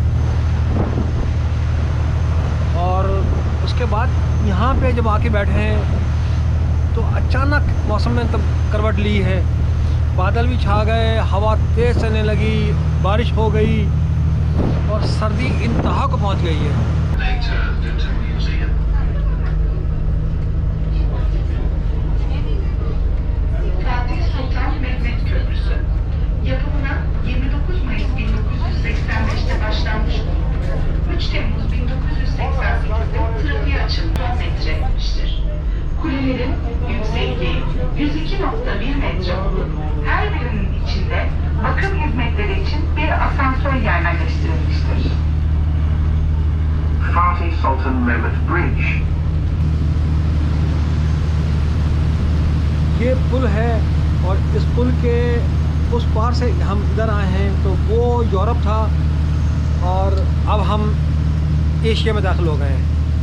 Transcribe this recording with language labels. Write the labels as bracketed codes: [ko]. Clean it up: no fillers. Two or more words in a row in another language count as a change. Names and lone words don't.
[hi] और उसके बाद यहाँ पे जब आके बैठे हैं तो अचानक मौसम ने तब करवट ली है, बादल भी छा गए, हवा तेज़ चलने लगी, बारिश हो गई और सर्दी इंतहा को पहुँच गई है। [tr] Fatih Sultan Mehmet Köprüsü. Yapımına 29 Mayıs 1985'te başlanmış bulunup 3 Temmuz 1988'de trafiğe açılıp 10 metre etmiştir. Kulelerin yüksekliği 102.1 metre olup her birinin içinde bakım hizmetleri için bir asansör yerleştirilmiştir. [en] Fatih Sultan Mehmet Bridge. [hi] ये पुल है और इस पुल के उस पार से हम इधर आए हैं तो वो यूरोप था और अब हम एशिया में दाखिल हो गए हैं।